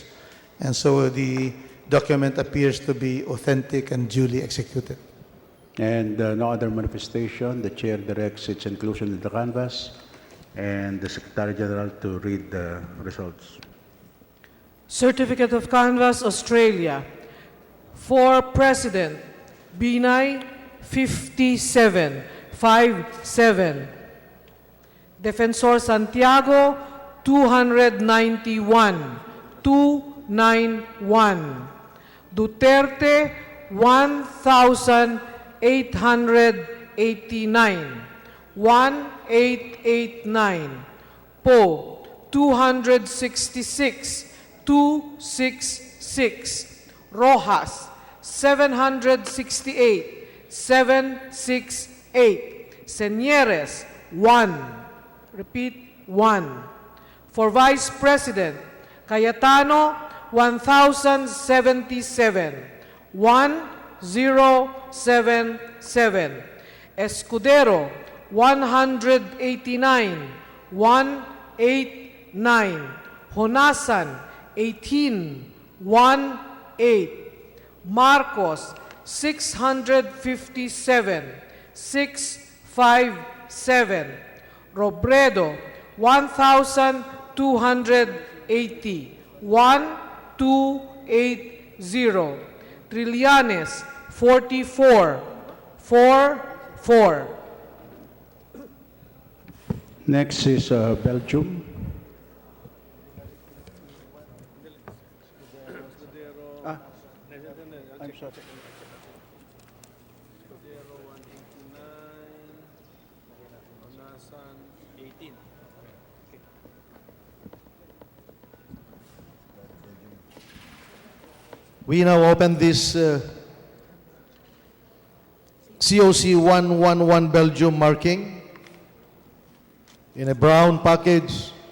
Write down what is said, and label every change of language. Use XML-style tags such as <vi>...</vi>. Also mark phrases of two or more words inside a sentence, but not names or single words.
<en>And so the document appears to be authentic and duly executed. And no other manifestation. The chair directs its inclusion in the canvas and the Secretary General to read the results. Certificate of Canvass, Australia. For President, Binay, 57, 57. Defensor Santiago, 291, 291. Duterte, 1,889, 1889. Poe, 266, 266. Rojas, 768, 768. Señeres, 1. Repeat, 1. For Vice President, Cayetano, 1,077, 1077. Escudero, 189, 189. Honasan, 18, 18. Marcos, 657, 657. Robredo, 1,280, 1280. Trillanes, 44, 44. Next is Belgium. I'm sorry. We now open this COC 111 Belgium marking in a brown package.</en>